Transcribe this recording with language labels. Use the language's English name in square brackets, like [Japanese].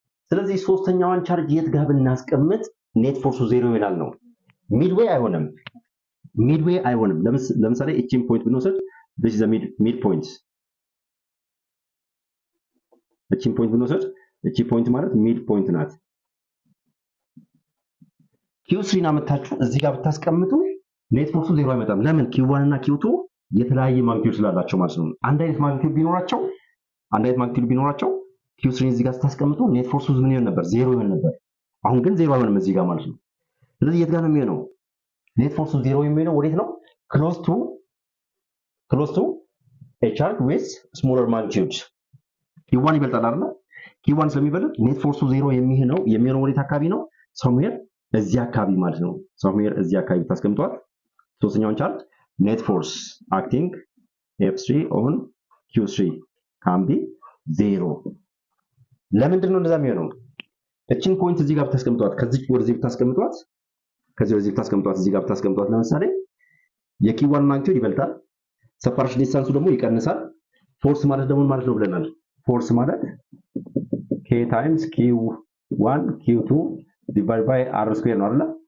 [Amharic] ስለዚህ ሶስተኛዋን ቻርጅ የት ጋር ብናስቀምጥ ኔት ፎርሱ ዜሮ ይሆናል ነው። ሚድዌይ አይሆንም። ለምሳሌ እቺን ፖይንት ብንወስድ [English] this is the mid point [Amharic] እቺን ፖይንት ብንወስድ እቺ ፖይንት ማለት ሚድ ፖይንት ናት። q3 አመጣችሁ እዚህ ጋር ብታስቀምጡ ኔት ፎርሱ ዜሮ አይመጣም። ለምን? q1 እና q2 የተለያየ ማግኒቲዩድ ስላላቸው ማለት ነው። አንድ አይነት ማግኒቲዩድ ቢኖራቸው q3 እዚህ ጋር ስታስቀምጡ ኔት ፎርሱ ምን ይሆን ነበር? ዜሮ ይሆን ነበር። አሁን ግን ዜሮ አይሆንም እዚህ ጋር ማለት ነው። ስለዚህ የት ጋር ነው የሚሆነው? ኔት ፎርሱ ዜሮ የሚሆነው ወዴት ነው? [English] close to a charge with smaller magnitude q1 [Amharic] ይበልጣል አይደል? q1 ስለሚበልጥ ኔት ፎርሱ ዜሮ የሚሆነው ወዴት አካባቢ ነው? somewhere እዚህ አካባቢ ማለት ነው። somewhere እዚህ አካባቢ ታስቀምጧት ሶስተኛውን ቻርጅ [English] net force acting F3 on Q3 can be 0 [Amharic] ለምንድን ነው እንደዛ የሚሆነው እቺን ፖይንት እዚህ ጋር ብታስቀምጧት ከዚህ ወደዚህ ብታስቀምጧት ከዚህ ወደዚህ ብታስቀምጧት እዚህ ጋር ብታስቀምጧት ለምሳሌ የኪ1 ማግኒቲዩድ ይበልጣል ሰፓሬሽን ዲስታንሱ ደግሞ ይቀንሳል ፎርስ ማለት ደግሞ ማለት ነው ብለናል ፎርስ ማለት [English] k times q1 q2 divided by r square [Amharic] ነው አይደል